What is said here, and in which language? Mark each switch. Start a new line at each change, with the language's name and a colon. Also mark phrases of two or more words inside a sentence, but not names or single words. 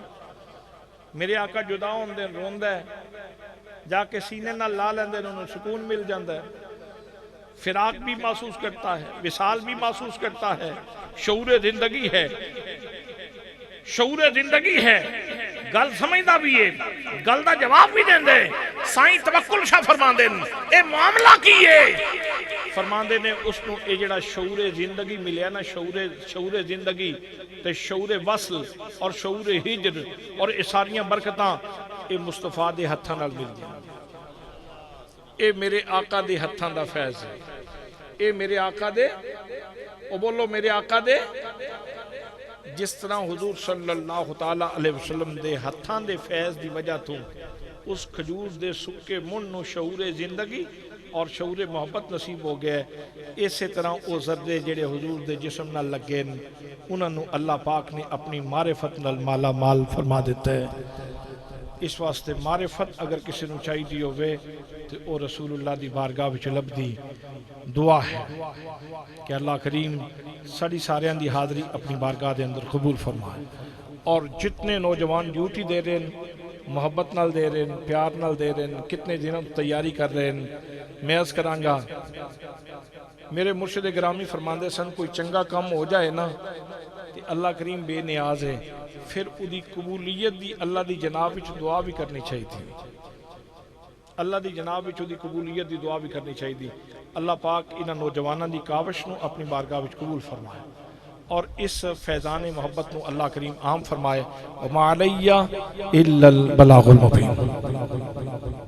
Punjabi: میرے آقا جدا ہوندے روندہ ہے، جا کے سینے نہ لا لیندے انہوں سکون مل جاندہ ہے،
Urdu: فراق بھی محسوس کرتا ہے، وصال بھی محسوس کرتا ہے،
Punjabi: شعور زندگی ہے، شعور زندگی ہے، گل سمجھدا بھی ہے، گل دا جواب بھی دیں دے۔ سائیں توکل شاہ فرمان دیں اے معاملہ کی ہے، فرمان دیں اس کو اے جڑا شعور زندگی ملیا نا، شعور زندگی تے شعور وصل اور شعور ہجر اور اے ساریاں برکتاں اے مصطفیٰ دے ہتھاں نال مل جائیں۔ اے میرے آقا دے ہتھاں دا فیض ہے، اے میرے آقا دے، او بولو میرے آقا دے، جس طرح حضور
Arabic: صلی اللہ تعالیٰ علیہ وسلم
Punjabi: دے ہتھاں دے فیض دی وجہ تو اس کھجور دے سکے من نو شعور زندگی اور شعور محبت نصیب ہو گئے۔ اسی طرح او ذرے جڑے حضور دے جسم نہ لگے انہاں نو اللہ پاک نے اپنی معرفت نال مالا مال فرما دیتا ہے۔ اس واسطے معرفت اگر کسی نو چاہی دی ہوئے تو او رسول اللہ دی بارگاہ وچ لب دی دعا ہے کہ اللہ کریم ساری ساریاں دی حاضری اپنی بارگاہ دے اندر قبول فرمائے۔ اور جتنے نوجوان ڈیوٹی دے رہے ہیں، محبت نال دے رہے ہیں، پیار نال دے رہے ہیں، کتنے دنوں تیاری کر رہے ہیں، میں عرض کرانگا میرے مرشد گرامی فرماندے سن کوئی چنگا کام ہو جائے نا کہ اللہ کریم بے نیاز ہے، پھر ادھی قبولیت دی اللہ دی جناب وچ دعا بھی کرنی چاہیے تھی، اللہ دی جناب وچ ادھی قبولیت دی دعا بھی کرنی چاہیے تھی۔ اللہ پاک انہاں نوجواناں دی کاوش نو اپنی بارگاہ وچ قبول فرمائے اور اس فیضان محبت نو اللہ کریم عام فرمائے۔
Arabic: وما علیہ الا البلاغ المبین۔